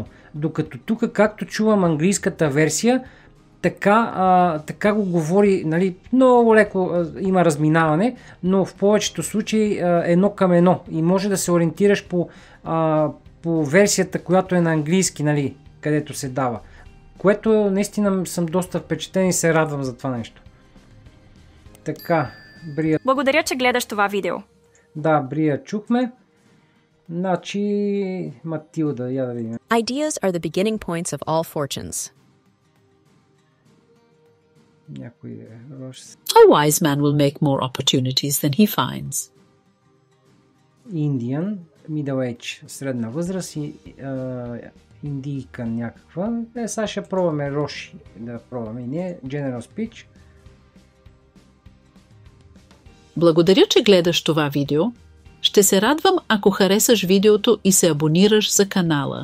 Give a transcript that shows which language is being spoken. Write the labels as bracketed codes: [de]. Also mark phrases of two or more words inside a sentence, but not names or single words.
[bg] Докато тук, както чувам английската версия, така го говори, нали, много леко има разминаване, но в повечето случаи едно към едно и може да се ориентираш по версията, която е на английски, нали, където се дава. Което наистина съм доста впечатлен и се радвам за това нещо. Така, Брия. Благодаря, че гледаш това видео. Да, Брия чухме. Значи, Матилда, я да видим. [en] Ideas are the beginning points of all fortunes. [bg] Някой [en] A wise man will make more opportunities than he finds. Indian, middle age, [bg] средна възраст и индийка някаква. Сега ще пробваме Роши да пробваме и не. [en] General Speech. [bg] Благодаря, че гледаш това видео. Ще се радвам, ако харесаш видеото и се абонираш за канала.